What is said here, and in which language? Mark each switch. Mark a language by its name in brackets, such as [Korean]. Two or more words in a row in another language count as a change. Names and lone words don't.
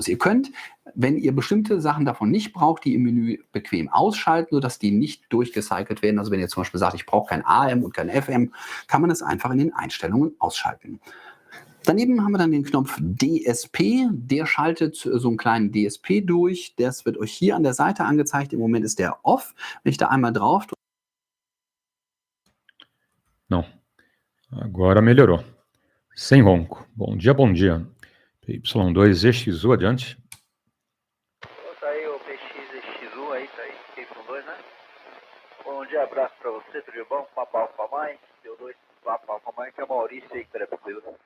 [German] Ihr könnt, wenn ihr bestimmte Sachen davon nicht braucht, die im Menü bequem ausschalten, sodass die nicht durchgecycelt werden. Also wenn ihr zum Beispiel sagt, ich brauche kein AM und kein FM, kann man es einfach in den Einstellungen ausschalten. Daneben haben wir dann den Knopf DSP, der schaltet so einen kleinen DSP durch. Das wird euch hier an der Seite angezeigt. Im Moment ist der off. Wenn ich da einmal drauf drücke. [Portuguese] Não, agora melhorou. Sem ronco. Bom dia, bom dia. PY2EXU, adiante. Tá aí o PX2EXU aí, tá aí, PY2, né? Bom dia, abraço pra você, tudo de bom? Papa Alfa Mike, PY2, Papa Alfa Mike, é o Maurício aí que tá tranquilo.